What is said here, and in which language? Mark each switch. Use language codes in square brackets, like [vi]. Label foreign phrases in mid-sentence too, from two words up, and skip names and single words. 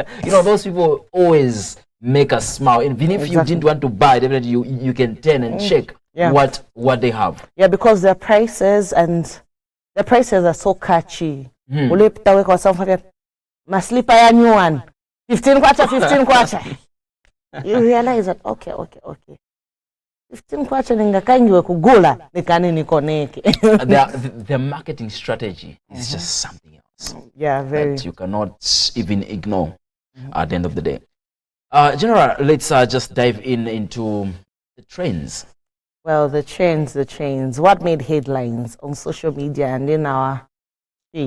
[en] You know, those people always make us smile. Even if you didn't want to buy, definitely you can turn and check what they have. Yeah, because their prices are so catchy. My slipper ya new one, 15 kwacha. You realize that okay. [ny] 15 kwacha ningakangiwe kugula nikani nikoneke. [en] Their marketing strategy is just something else. Yeah, very. That you cannot even ignore at the end of the day. General, let's just dive into the trends. Well, the trends. What made headlines on social media and in our street?